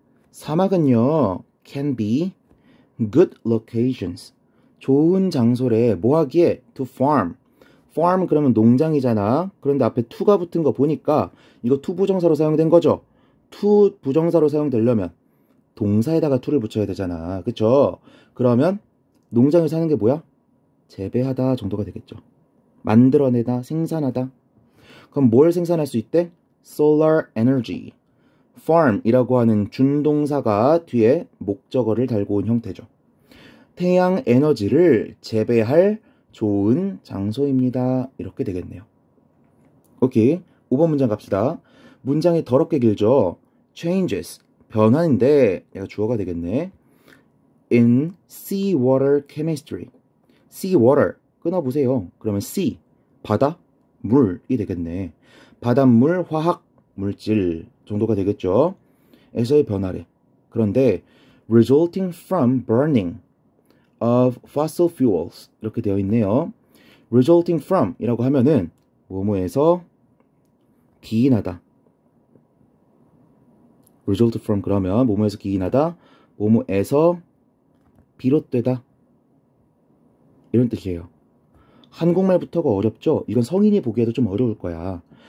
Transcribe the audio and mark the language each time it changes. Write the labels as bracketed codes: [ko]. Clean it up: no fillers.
[ko] 사막은요, [en] can be good locations. [ko] 좋은 장소래. 뭐 하기에? [en] To farm. [ko] farm 그러면 농장이잖아. 그런데 앞에 to가 붙은 거 보니까 이거 to 부정사로 사용된 거죠? to 부정사로 사용되려면 동사에다가 to를 붙여야 되잖아. 그쵸? 그러면 농장을 사는 게 뭐야? 재배하다 정도가 되겠죠. 만들어내다, 생산하다. 그럼 뭘 생산할 수 있대? [en] Solar energy. [ko] farm이라고 하는 준동사가 뒤에 목적어를 달고 온 형태죠. 태양 에너지를 재배할 좋은 장소입니다. 이렇게 되겠네요. 오케이. 5번 문장 갑시다. 문장이 더럽게 길죠. changes. 변화인데 얘가 주어가 되겠네. [en] in seawater chemistry. seawater. [ko] 끊어보세요. 그러면 [en] sea. [ko] 바다. 물이 되겠네. 바닷물, 화학, 물질 정도가 되겠죠. 에서의 변화래. 그런데 [en] resulting from burning of fossil fuels [ko] 이렇게 되어 있네요. [en] resulting from [ko] 이라고 하면은 뭐뭐에서 기인하다. [en] result from [ko] 그러면 뭐뭐에서 기인하다, 뭐뭐에서 비롯되다 이런 뜻이에요. 한국말부터가 어렵죠? 이건 성인이 보기에도 좀 어려울 거야.